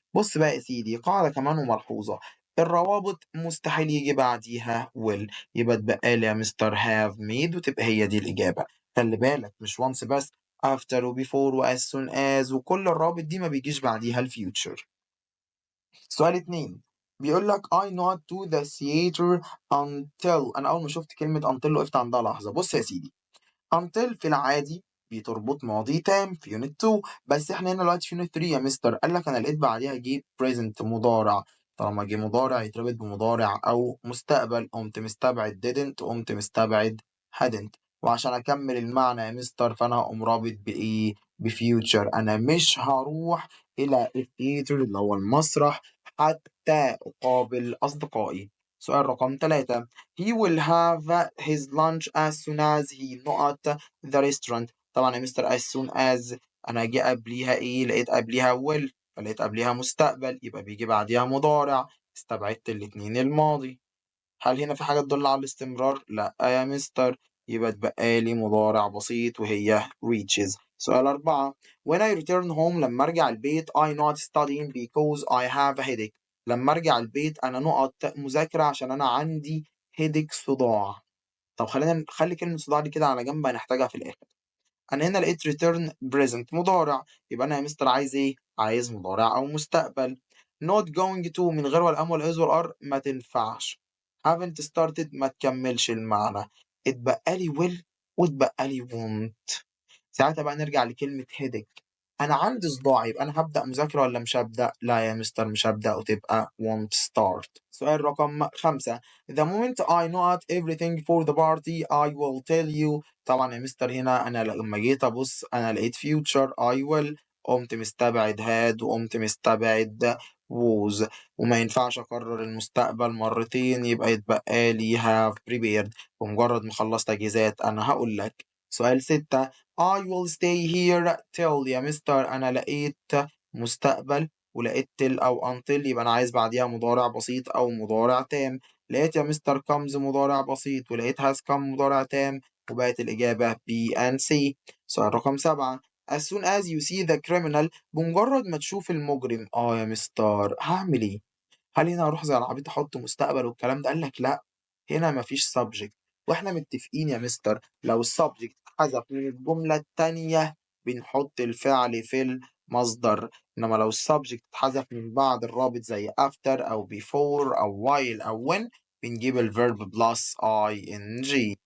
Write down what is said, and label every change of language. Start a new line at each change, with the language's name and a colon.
Arabic: بص بقى يا سيدي قاعدة كمان وملحوظة، الروابط مستحيل يجي بعديها will، يبقى اتبقى لي يا مستر
English: have made
Arabic: وتبقى هي دي الإجابة. خلي بالك مش once بس، after و before و as soon as وكل الروابط دي ما بيجيش بعديها الفيوتشر. سؤال 2 بيقول لك
English: I not to the theater until.
Arabic: أنا أول ما شفت كلمة until وقفت عندها لحظة. بص يا سيدي until في العادي بتربط ماضي تام في يونت 2، بس احنا هنا دلوقتي في يونت 3 يا مستر قال لك انا لقيت بعديها جه present مضارع. طالما جه مضارع يتربط بمضارع او مستقبل، قمت مستبعد didn't وقمت مستبعد hadn't. وعشان اكمل المعنى يا مستر فانا هقوم رابط بايه؟ بفيوتشر. انا مش هروح الى الثياتر اللي هو المسرح حتى اقابل اصدقائي. سؤال رقم 3.
English: He will have his lunch as soon as he not the restaurant.
Arabic: طبعا يا مستر as soon as انا جه قبليها ايه؟ لقيت قبليها will، فلقيت قبليها مستقبل يبقى بيجي بعديها مضارع، استبعدت الاتنين الماضي. هل هنا في حاجة تدل على الاستمرار؟ لا يا مستر، يبقى اتبقى لي مضارع بسيط وهي reaches. سؤال 4.
English: When I return home
Arabic: لما ارجع البيت
English: I not studying because I have a headache.
Arabic: لما ارجع البيت انا نقط مذاكرة عشان انا عندي headache صداع. طب خلينا نخلي كلمة صداع دي كده على جنب هنحتاجها في الآخر. أنا هنا لقيت return present مضارع، يبقى أنا يا مستر عايز إيه؟ عايز مضارع أو مستقبل.
English: not going to
Arabic: من غير ولا أم ولا is ولا are ما تنفعش.
English: haven't started
Arabic: ما تكملش المعنى. اتبقى لي will واتبقى لي won't. ساعتها بقى نرجع لكلمة headache. أنا عندي صداع، يبقى أنا هابدأ مذاكرة والّا مش هابدأ؟ لا يا مستر مش هابدأ وتبقى
English: won't start.
Arabic: سؤال رقم 5
English: The moment I know everything for the party I will tell you.
Arabic: طبعًا يا مستر هنا أنا لمّا جيت أبُص أنا لقيت future I will، قُمت مستبعد had وقُمت مستبعد was، وما ينفعش أكرر المستقبل مرتين يبقى يتبقى لي
English: have prepared.
Arabic: بمجرد ما خلصت تجهيزات أنا هاقول لك. سؤال 6
English: I will stay here till.
Arabic: يا مستر أنا لقيت مستقبل ولقيت till أو until، يبقى أنا عايز بعديها مضارع بسيط أو مضارع تام. لقيت يا مستر comes مضارع بسيط ولقيت
English: has come
Arabic: مضارع تام، وبقت الإجابة
English: B and C.
Arabic: سؤال رقم 7
English: As soon as you see the criminal.
Arabic: بمجرد ما تشوف المجرم يا مستر هاعمل إيه؟ هل هنا هاروح زي العبيط أحط مستقبل والكلام ده؟ قال لك لأ، هنا ما فيش subject، وإحنا متفقين يا مستر لو الsubject اتحذف من الجملة التانية بنحط الفعل في المصدر، إنما لو الsubject اتحذف من بعد الرابط زي after أو before أو while أو when بنجيب الverb plus ing.